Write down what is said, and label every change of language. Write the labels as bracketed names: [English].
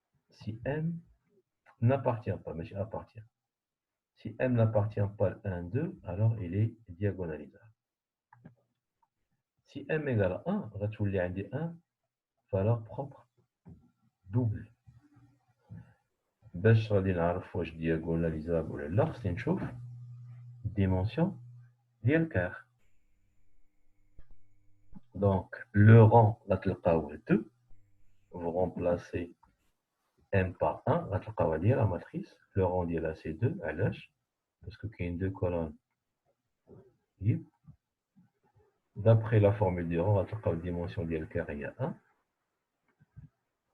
[French] Si m n'appartient pas, mais appartient. Si m n'appartient pas à 1, 2, alors il est diagonalisable. Si m égale à 1, [Arabic] غتولي عندي [French] 1 valeur propre double. [Arabic] باش غادي نعرف واش diagonalisable ولا لا خصني نشوف dimension ديال كار. [French] Donc le rang غتلقاوه 2. Vous remplacez m par 1 [Arabic] غتلقاوها ديال [French] la matrice. Le rang ديالها c'est 2. علاش؟ parce que كاين 2 colonnes. D'après la formule du rang, on va trouver la dimension de L carré à 1.